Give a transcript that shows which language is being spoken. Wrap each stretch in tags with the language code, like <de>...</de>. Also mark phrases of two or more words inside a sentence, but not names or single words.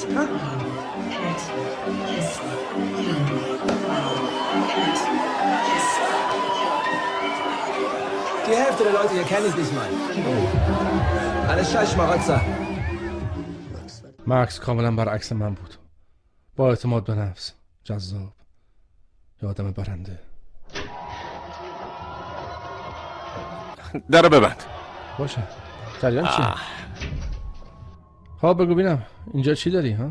<de>Ha? Die Hälfte der Leute hier kenne ich nicht mal. Alles scheiß Schmarotzer.</de> <fa>مکس کاملا برعکس من بود. با اعتماد به نفس، جذاب، یه آدم برنده. درو ببند. باشه. جریان چیه؟ خب بگو بینم اینجا چی داری ها؟</fa>